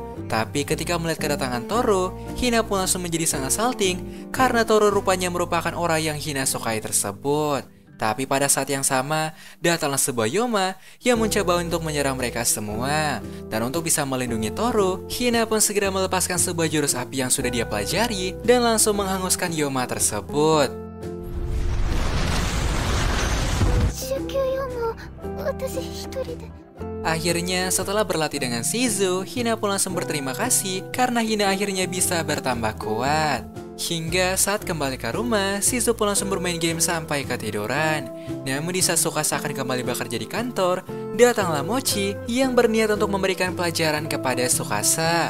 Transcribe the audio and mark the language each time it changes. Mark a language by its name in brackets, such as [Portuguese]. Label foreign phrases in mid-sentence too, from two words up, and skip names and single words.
[Indonesian] Tapi ketika melihat kedatangan Toru, Hina pun langsung menjadi sangat salting karena Toru rupanya merupakan orang yang Hina sukai tersebut. Tapi pada saat yang sama, datanglah sebuah Yoma yang mencoba untuk menyerang mereka semua. Dan untuk bisa melindungi Toru, Hina pun segera melepaskan sebuah jurus api yang sudah dia pelajari dan langsung menghanguskan Yoma tersebut. [Japanese] 週休4も私一人で [Indonesian] Akhirnya, setelah berlatih dengan Shizu, Hina pun langsung berterima kasih karena Hina akhirnya bisa bertambah kuat. Hingga saat kembali ke rumah, Shizu pun langsung bermain game sampai ketiduran. Namun di saat Tsukasa akan kembali bekerja di kantor, datanglah Mochi yang berniat untuk memberikan pelajaran kepada Tsukasa.